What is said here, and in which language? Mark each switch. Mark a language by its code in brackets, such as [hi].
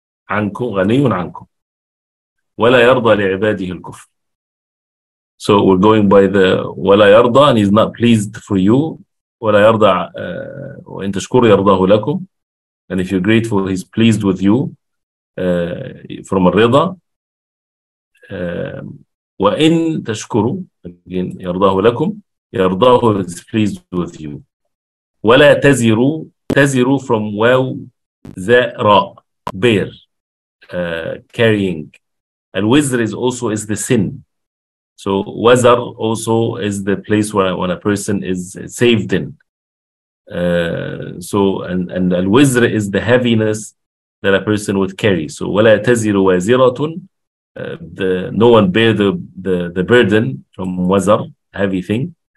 [ar] عَنْكُمْ, غَنِيٌّ عَنْكُمْ. وَلَا يَرْضَى لِعِبَادِهِ الْكُفْرِ. [en] So we're going by the [ar] وَلَا يَرْضَى, [en] and he's not pleased for you. [ar] وَلَا يَرْضَى وَإِن تَشْكُرُوا يَرْضَهُ لَكُمْ. [en] And if you're grateful, he's pleased with you. From الرضا. [ar] وَإِن تَشْكُرُوا, again, يَرْضَهُ لَكُمْ. [en] يَرْضَهُ is pleased with you. [ar] وَلَا تَزِرُوا, تَزِرُوا from واو ذا را, [en] bear, carrying. Al-wizr is the sin. So wazar also is the place where when a person is saved in. So and al-wizr is the heaviness that a person would carry. So [ar] وَلَا تَزِرُ وَازِرَةٌ, [en] no one bear the burden from wazar, heavy thing.